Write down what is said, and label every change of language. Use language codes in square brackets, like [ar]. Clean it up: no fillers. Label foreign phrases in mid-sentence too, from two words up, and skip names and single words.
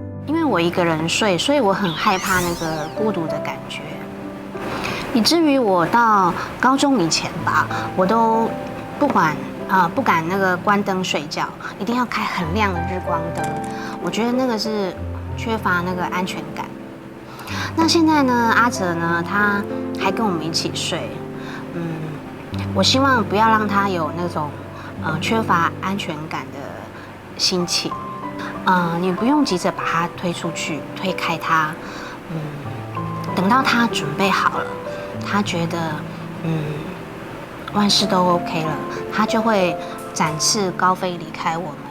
[zh] 因為我一個人睡，所以我很害怕那個孤獨的感覺。以至於我到高中以前吧，我都不敢那個關燈睡覺，一定要開很亮的日光燈。我覺得那個是缺乏那個安全感。那現在呢，阿哲呢，他還跟我們一起睡，我希望不要讓他有那種缺乏安全感的心情。你不用急着把他推出去，推開他，等到他準備好了，他覺得萬事都 OK 了，他就會展翅高飛離開我們。